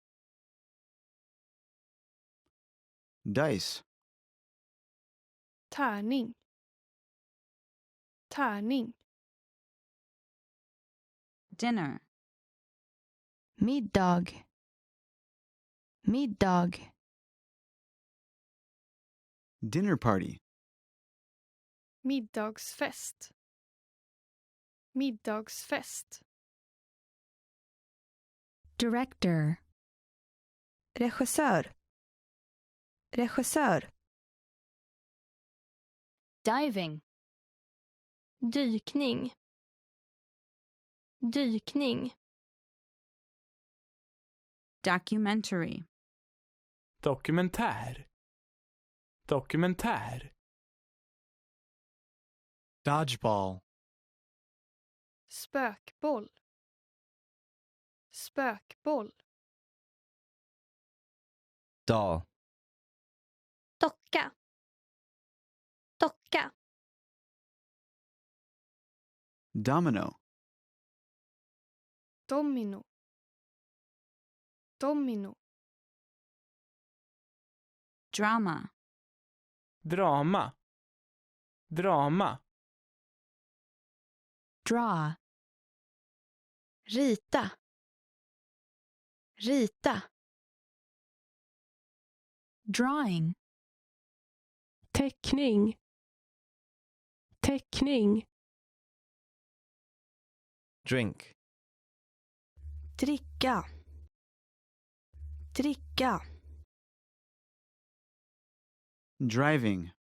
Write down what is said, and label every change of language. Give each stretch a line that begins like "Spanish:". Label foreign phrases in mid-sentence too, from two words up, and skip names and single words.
English: Dice.
Swedish: Tärning. Tärning.
English: Dinner.
Swedish: Middag. Middag.
English: Dinner party.
Swedish: Middagsfest. Middagsfest.
English: Director.
Swedish: Regissör. Regissör.
English: Diving.
Swedish: Dykning. Dykning.
English: Documentary.
Swedish: Dokumentär. Dokumentär.
English: Dodgeball.
Swedish: Spökboll. Spökboll.
English: Doll.
Swedish: Docka. Docka.
English: Domino.
Swedish: Domino. Domino.
English: Drama.
Swedish: Drama. Drama.
English: Draw. Rita.
Swedish: Rita. Drawing. Teckning. Teckning.
English: Drink.
Swedish: Dricka. Dricka.
English: Driving.